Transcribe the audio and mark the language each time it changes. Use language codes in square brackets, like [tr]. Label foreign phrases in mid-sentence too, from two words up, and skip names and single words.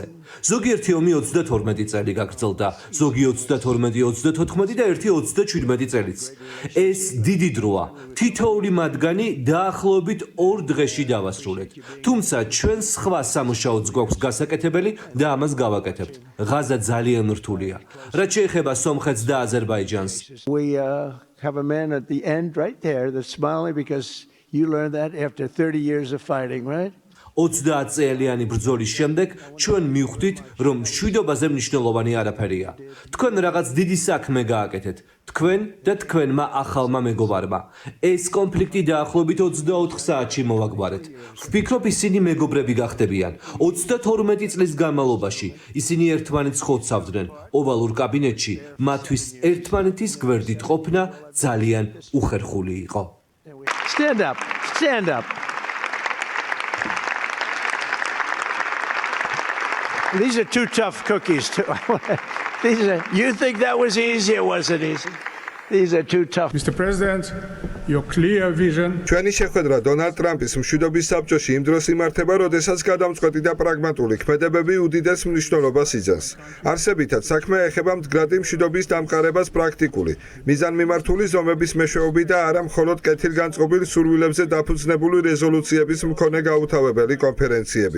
[ka] ზოგიერთი ომი 32 წელი გაგრძელდა, ზოგი 32-34 და ერთი 37 წელიც. ეს დიდი დროა. თითოეული მათგანი დაახლოებით 2 დღეში დავასრულეთ. თუმცა ჩვენ სხვა სამუშაოც გვაქვს გასაკეთებელი და ამას გავაკეთებთ. ღაზა ძალიან რთულია. რაც შეეხება სომხეთს და აზერბაიჯანს. [en] Have a man at the end right there that's smiling because you learned that after 30 years of fighting, right? [ka] 30 წელიანი ბრძოლის შემდეგ ჩვენ მივხვდით, რომ მშვიდობაზე მნიშვნელოვანი არაფერია. თქვენ რაღაც დიდი საქმე გააკეთეთ. თქვენ და თქვენმა ახალმა მეგობარმა. ეს კონფლიქტი დაახლოებით 24 საათში მოვაგვარეთ. ვფიქრობ, ისინი მეგობრები გახდებიან. 32 წლის განმავლობაში ისინი ერთმანეთს ხოცავდნენ. ოვალურ კაბინეტში მათთვის ერთმანეთის გვერდით ყოფნა ძალიან უხერხული იყო. [en] Stand up. Stand up. These are two tough cookies too. You think that was easy? It wasn't easy. These are too tough. Mr. President, your clear vision. [ka] ჩვენი შეხვედრა დონალდ ტრამპის მშვიდობის საბჭოში იმ დროს იმართება, როდესაც გადამწყვეტი და პრაგმატული ქმედებები უდიდეს მნიშვნელობას იძენს. არსებითად, საქმე ეხება მდგრადი მშვიდობის დამყარებას პრაქტიკული, მიზანმიმართული ზომების მეშვეობით და არა მხოლოდ კეთილგანწყობილ სურვილებზე დაფუძნებული რეზოლუციების მქონე გაუთავებელი კონფერენციებით.